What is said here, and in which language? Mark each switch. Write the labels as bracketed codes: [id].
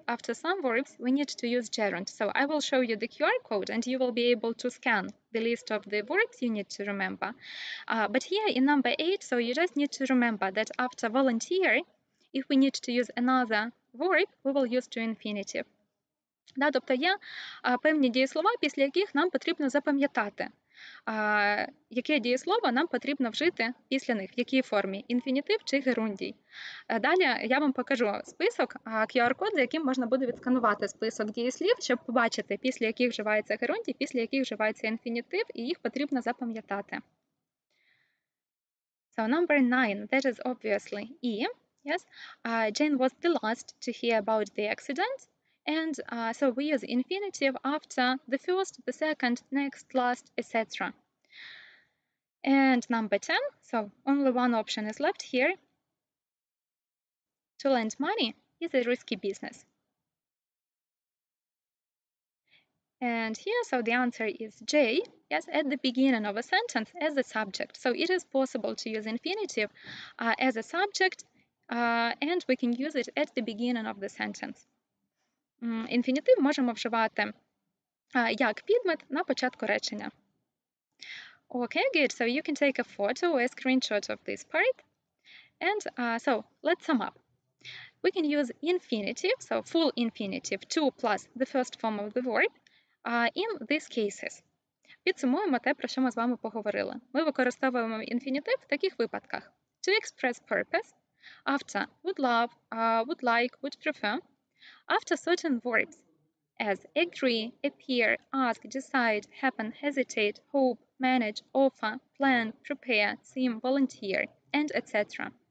[en] After some verbs, we need to use gerund. So I will show you the QR code and you will be able to scan the list of the verbs you need to remember. But here in number 8, so you just need to remember that after volunteer, if we need to use another verb, we will use to infinitive. [uk] Тобто є певні дієслова, після яких нам потрібно запам'ятати. яке дієслово нам потрібно вжити після них, в якій формі – інфінітив чи герундій. Далі я вам покажу список, QR-код, за яким можна буде відсканувати список дієслів, щоб побачити, після яких вживається герундій, після яких вживається інфінітив, і їх потрібно запам'ятати. [en] So number 9, that is obviously E. Yes, Jane was the last to hear about the accident. And so we use infinitive after the first, the second, next, last, etc. And number 10, so only one option is left here. To lend money is a risky business. And here, so the answer is J, yes, at the beginning of a sentence as a subject. So it is possible to use infinitive as a subject, and we can use it at the beginning of the sentence. [uk] Інфінітив можемо вживати як підмет на початку речення. [en] Okay, good. So you can take a photo or a screenshot of this part. And so let's sum up. We can use infinitive, so full infinitive, to plus the first form of the verb in these cases. [uk] Підсумуємо те, про що ми з вами поговорили. Ми використовуємо інфінітив в таких випадках. [en] To express purpose, after would love, would like, would prefer, after certain verbs, as agree, appear, ask, decide, happen, hesitate, hope, manage, offer, plan, prepare, seem, volunteer, and etc.